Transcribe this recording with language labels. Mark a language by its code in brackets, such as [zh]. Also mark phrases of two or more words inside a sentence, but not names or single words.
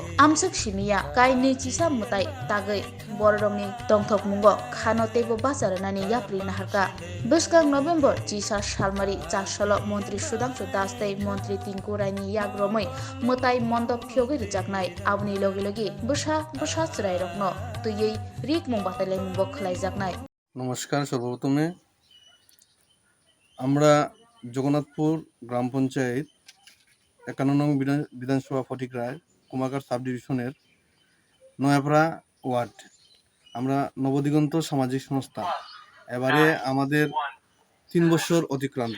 [trp] Amsak simiya kai nechisa mutai tagai bororongni tongthok mungo khano tebo basaranani yapri naharka. Buskang November Jisa Salmari Chasolo Montri Sudhanshu Das tei Montri Tinku Raini Yagromai Mutai Mondop Phyogi Rijaknai Abni Logi Logi Busha Chirai Rokno Tuyei Rik Mung Batalai Mung Bokhlai Jaknai। [bn] নমস্কার। সর্বপ্রথমে আমরা জগন্নাথপুর গ্রাম পঞ্চায়েত ৫১ নং বিধানসভা ফটিকরায় কুমারঘাট সাব ডিভিশনের নয়াপাড়া ওয়ার্ড আমরা নবদিগন্ত সামাজিক সংস্থা এবারে আমাদের ৩ বছর অতিক্রান্ত।